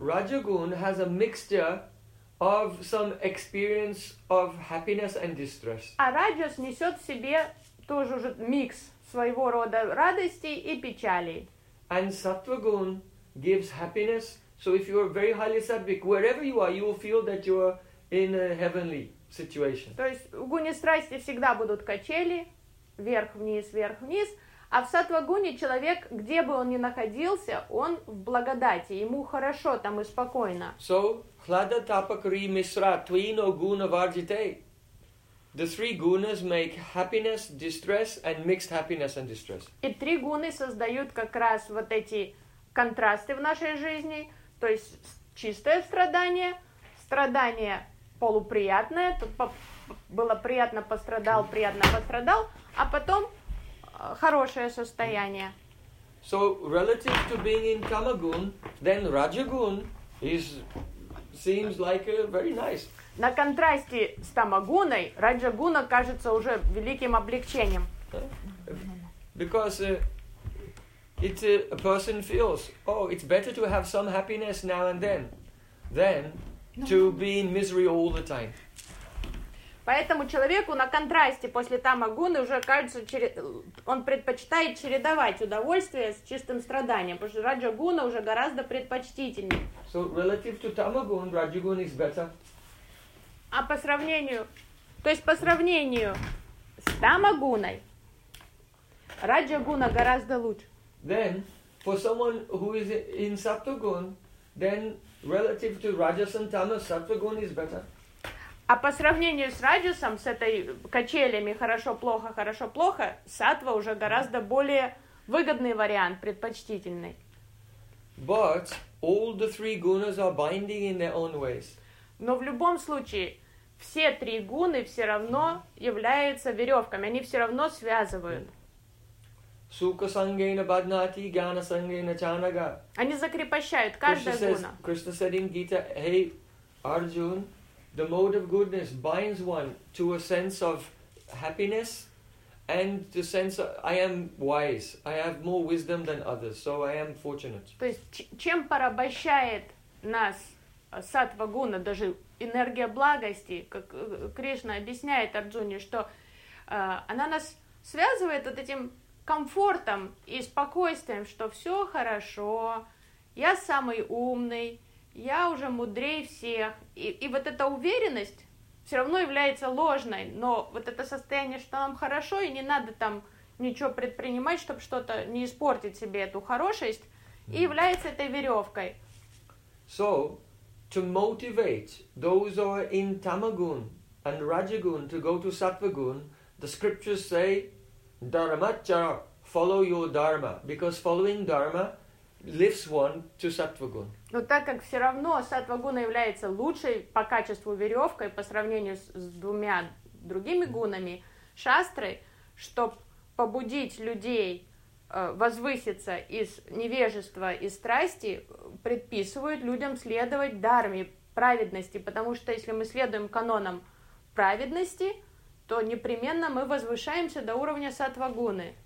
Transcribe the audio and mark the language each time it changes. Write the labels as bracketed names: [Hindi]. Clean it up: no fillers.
[English] Rajagun has a mixture of some experience of happiness and distress. [Russian] А Раджас несет в себе тоже уже микс своего рода радости и печали. [English] And Sattvagun gives happiness. So if you are very highly sattvic, wherever you are, you will feel that you are in a heavenly situation. [Russian] То есть в гуне страсти всегда будут качели, вверх-вниз, а в сатвагуне человек, где бы он ни находился, он в благодати, ему хорошо там и спокойно. [Sanskrit] So, Hlada, Tapa, Kri, Misra, Tvino, Guna, Vargite. [English] The three gunas make happiness, distress, and mixed happiness and distress. [Russian] И три гуны создают как раз вот эти контрасты в нашей жизни, то есть чистое страдание, страдание полуприятное, было приятно, пострадал, приятно, пострадал, а потом хорошее состояние. [English] So, relative to being in tamagun, then rajagun is... seems like a very nice. [Russian] На контрасте с тамагуной раджагуна кажется уже великим облегчением. [English] Because it's a person feels, oh, it's better to have some happiness now and then than to be in misery all the time. [Russian] Поэтому человеку на контрасте после тамагуны уже кажется, он предпочитает чередовать удовольствие с чистым страданием, потому что раджагуна уже гораздо предпочтительнее. [English] So relative to tamagun, rajagun is better. [Russian] А по сравнению, то есть по сравнению с тамагуной, раджагуна гораздо лучше. [English] Then for someone who is in sattvagun, then relative to rajas and tamas, sattvagun is better. [Russian] А по сравнению с раджасом, с этой качелями хорошо-плохо, сатва уже гораздо более выгодный вариант, предпочтительный. [English] But all the three gunas are binding in their own ways. [Russian] Но в любом случае, все три гуны все равно являются веревками, они все равно связывают. Сука сангейна баднати, гьяна сангейна чанага. Они закрепощают каждая гуна. [English] Кришна said in Gita, hey, Arjun, the mode of goodness binds one to a sense of happiness and the sense of, I am wise, I have more wisdom than others, so I am fortunate. [Russian] То есть чем порабощает нас сатва гуна, даже энергия благости, как Кришна объясняет Арджуне, что она нас связывает вот этим комфортом и спокойствием, что все хорошо, я самый умный, я уже мудрее всех. И вот эта уверенность все равно является ложной, но вот это состояние, что нам хорошо, и не надо там ничего предпринимать, чтобы что-то не испортить себе эту хорошесть, и является этой веревкой. [English] So, to motivate those who are in tamagun and rajagun to go to sattvagun, the scriptures say, dharmachara, follow your dharma, because following dharma lifts one to sattvagun. [Russian] Но так как все равно сатва-гуна является лучшей по качеству веревкой по сравнению с двумя другими гунами, шастрой, чтобы побудить людей возвыситься из невежества и страсти, предписывают людям следовать дхарме праведности, потому что если мы следуем канонам праведности, то непременно мы возвышаемся до уровня сатва-гуны.